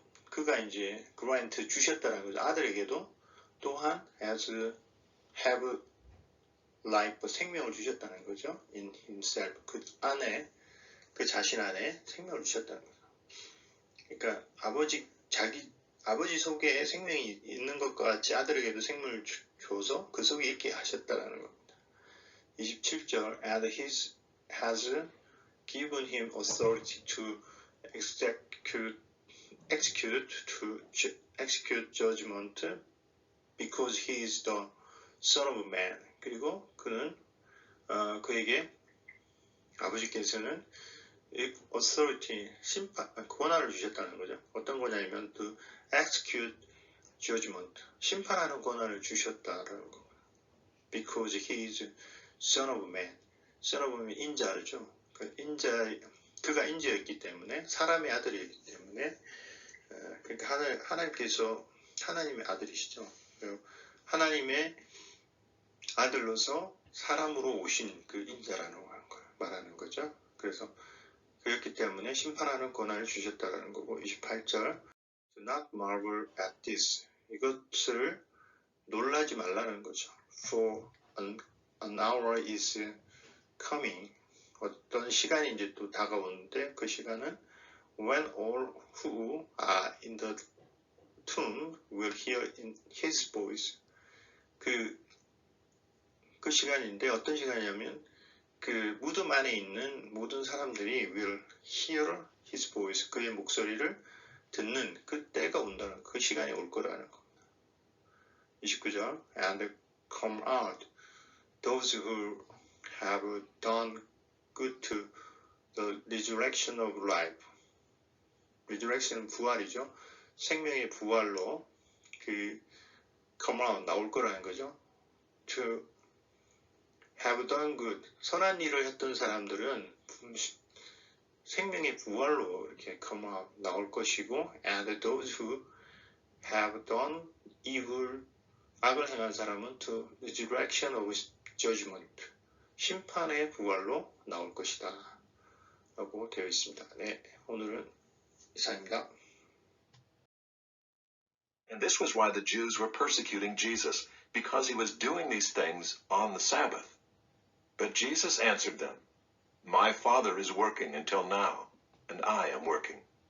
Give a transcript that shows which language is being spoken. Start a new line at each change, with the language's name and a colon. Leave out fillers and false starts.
Korean: 그가 이제 grant 주셨다는 거죠. 아들에게도 또한
English: has have life
Korean: 사생명을 주셨다는 거죠.
English: in himself.
Korean: 그 자신 안에 생명을 주셨다는 거죠. 그러니까 아버지 속에 생명이 있는 것과 같이 아들에게도 생명을 줘서 그 속에 있게 하셨다는 겁니다.
English: 27절 and he has given him authority to execute judgment because he is the Son of Man.
Korean: 그리고 그는 그에게 아버지께서는 authority, 권한을 주셨다는 거죠. 어떤 권한이면
English: to execute judgment,
Korean: 심판하는 권한을 주셨다라는 겁니다.
English: Because he is Son of Man. Son of Man,
Korean: 인자죠. 그가 인자였기 때문에, 사람의 아들이었기 때문에, 그러니까 하나님께서 하나님의 아들이시죠. 하나님의 아들로서 사람으로 오신 그 인자라는 걸 말하는 거죠. 그래서 그렇기 때문에 심판하는 권한을 주셨다라는 거고, 28절
English: Do not marvel at this.
Korean: 이것을 놀라지 말라는 거죠.
English: For an hour is coming.
Korean: 어떤 시간이 이제 또 다가오는데 그 시간은
English: when all who are in the tomb will hear in his voice.
Korean: 그 시간인데 어떤 시간이냐면 그 무덤 안에 있는 모든 사람들이
English: will hear his voice.
Korean: 그의 목소리를 듣는 그 때가 온다는 그 시간이 올 거라는 겁니다.
English: 29절 And come out those who have done good to the resurrection of life.
Korean: resurrection은 부활이죠. 생명의 부활로
English: come out
Korean: 나올 거라는 거죠.
English: To have done good
Korean: 선한 일을 했던 사람들은 생명의 부활로 이렇게
English: come out
Korean: 나올 것이고
English: and those who have done evil
Korean: 악을 행한 사람은
English: to resurrection of judgment
Korean: 심판의 부활로 나올 것이다 라고 되어 있습니다. 네, 오늘은 이상입니다.
English: And this was why the Jews were persecuting Jesus, because he was doing these things on the Sabbath. But Jesus answered them, My Father is working until now, and I am working.